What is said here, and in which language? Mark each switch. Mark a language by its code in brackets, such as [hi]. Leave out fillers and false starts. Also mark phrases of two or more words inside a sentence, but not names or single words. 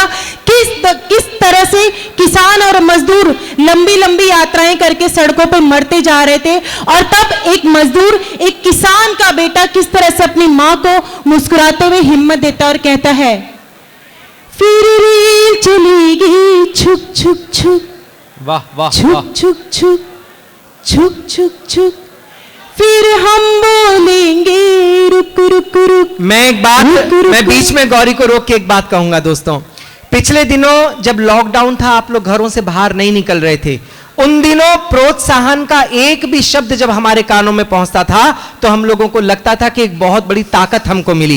[hi] किस तरह से किसान और मजदूर लंबी लंबी यात्राएं करके सड़कों पर मरते जा रहे थे, और तब एक मजदूर, एक किसान का बेटा किस तरह से अपनी माँ को मुस्कुराते हुए हिम्मत देता और कहता है, फिर रेल चलेगी छुक छुक छुक, वाह वाह, छुक छुक छुक, छुक छुक छुक, फिर हम बोलेंगे रुक रुक रुक। मैं एक बात, मैं बीच में गौरी को रोक के एक बात कहूंगा दोस्तों। पिछले दिनों जब लॉकडाउन था, आप लोग घरों से बाहर नहीं निकल रहे थे, उन दिनों प्रोत्साहन का एक भी शब्द जब हमारे कानों में पहुंचता था तो हम लोगों को लगता था कि एक बहुत बड़ी ताकत हमको मिली।